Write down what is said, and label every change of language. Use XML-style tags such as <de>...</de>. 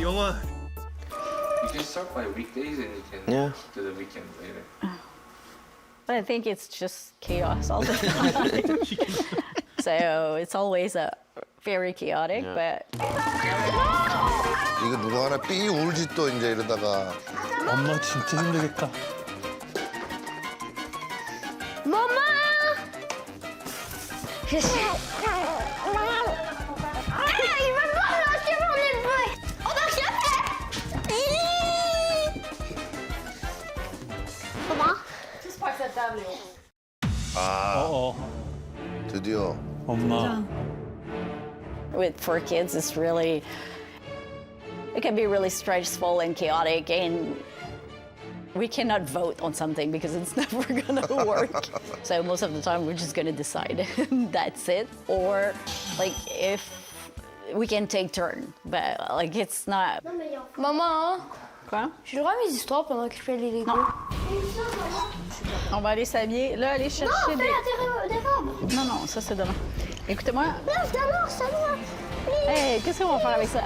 <en>You can start by weekdays and you can do the weekend later. But I think it's just chaos all the time. So it's always very chaotic, but</en> <ko>이거 누가 하나 삐 울지 또 이제 이러다가. 엄마 진짜 힘들겠다.</ko> <fr>Maman! Je suis... Il va pas lâcher mon épaule! On a rien fait! Comment? 어어.</fr> <ko>드디어. 엄마.</ko> <en>with 4 kids, it can be really stressful and chaotic, and we cannot vote on something because it's never gonna work. So most of the time we're just gonna decide that's it, or like if we can take turn, but like it's not.</en> <fr>Maman, Quoi? j'ai le droit à mes histoires pendant que je fais les Legos. Non. On va aller s'habiller. Là, aller chercher des robes. Non, ça c'est demain. Écoutez-moi. Non, c'est à moi. Hey, qu'est-ce qu'on va faire avec ça?</fr>